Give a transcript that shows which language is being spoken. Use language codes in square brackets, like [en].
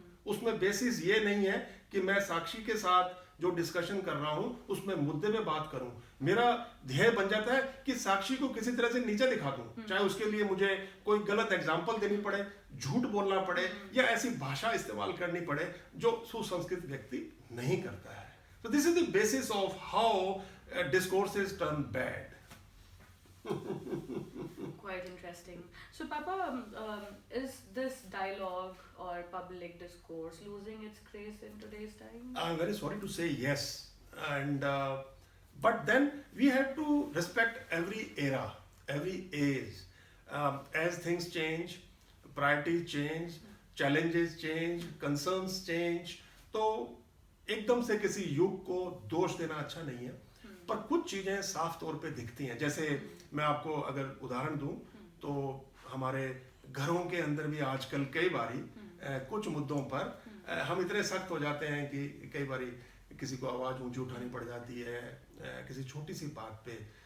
[hi] उसमें बेसिस ये नहीं है कि मैं साक्षी के साथ जो डिस्कशन कर रहा हूं उसमें मुद्दे पे बात करूं। मेरा ध्येय बन जाता है कि साक्षी को किसी तरह से नीचे दिखा दूं, चाहे उसके लिए मुझे कोई गलत एग्जाम्पल देनी पड़े, झूठ बोलना पड़े या ऐसी भाषा इस्तेमाल करनी पड़े जो सुसंस्कृत व्यक्ति नहीं करता है। [en] So this is the basis of how discourses turn bad. Quite interesting. So Papa, is this dialogue or public discourse losing its grace in today's time? I'm very sorry to say yes, and but then we have to respect every era, every age. As things change, priorities change, challenges change, concerns change. [hi] तो एकदम से किसी युग को दोष देना अच्छा नहीं है, पर कुछ चीजें साफ तौर पे दिखती हैं. जैसे मैं आपको अगर उदाहरण दूं तो हमारे घरों के अंदर भी आजकल कई बारी कुछ मुद्दों पर हम इतने सख्त हो जाते हैं कि कई बारी किसी को आवाज ऊंची उठानी पड़ जाती है किसी छोटी सी बात पे.